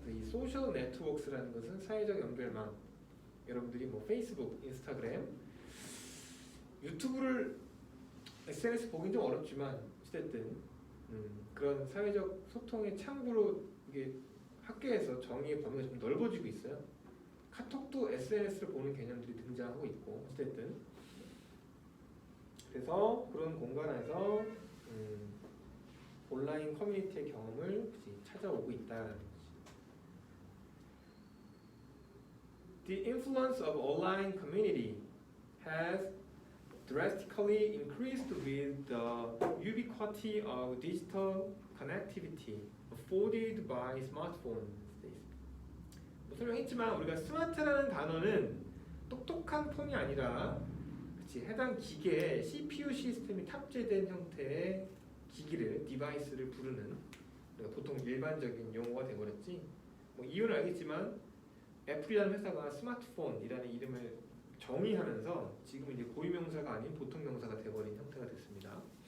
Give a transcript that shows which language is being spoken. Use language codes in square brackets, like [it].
[ko] 이 소셜 네트워크라는 것은 사회적 연결망. 여러분들이 뭐 페이스북, 인스타그램, 유튜브를 SNS 보긴 좀 어렵지만 어쨌든 그런 사회적 소통의 창구로 이게 학계에서 정의의 범위가 좀 넓어지고 있어요. 카톡도 SNS를 보는 개념들이 등장하고 있고 어쨌든 그래서 그런 공간에서 온라인 커뮤니티의 경험을 찾아오고 있다는 거지. [en] The influence of online community has drastically increased with the ubiquity of digital connectivity afforded by smartphones. [ko] 설명했지만 우리가 스마트라는 단어는 똑똑한 폰이 아니라 그치, 해당 기계에 CPU 시스템이 탑재된 형태의 기기를 디바이스를 부르는 그러니까 보통 일반적인 용어가 돼버렸지. 뭐 이유는 알겠지만 애플이라는 회사가 스마트폰이라는 이름을 정의하면서 지금 이제 고유명사가 아닌 보통명사가 돼버린 형태가 됐습니다.